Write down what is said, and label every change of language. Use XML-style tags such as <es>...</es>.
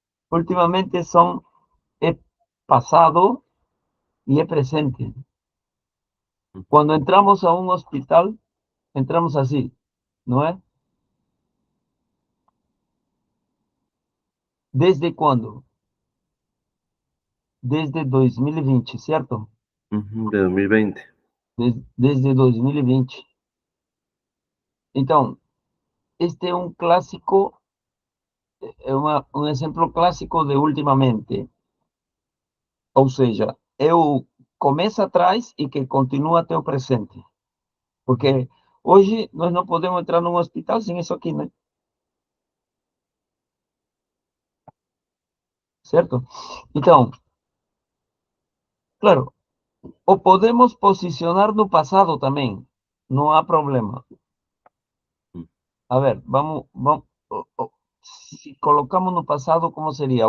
<es>Últimamente son é pasado y é presente. Cuando entramos a un hospital, entramos así, ¿no es? ¿Desde cuándo? Desde 2020, ¿cierto? Ujú, de 2020. Desde 2020.</es> <pt>Então, este é um clássico, um exemplo clássico de ultimamente. Ou seja, é o começa atrás e que continua até o presente. Porque hoje nós não podemos entrar num hospital sem isso aqui, né? Certo? Então, claro, o podemos posicionar no passado também. Não há problema. Mm.</pt> <es>A ver, vamos, si colocamos no pasado, ¿cómo sería?</es>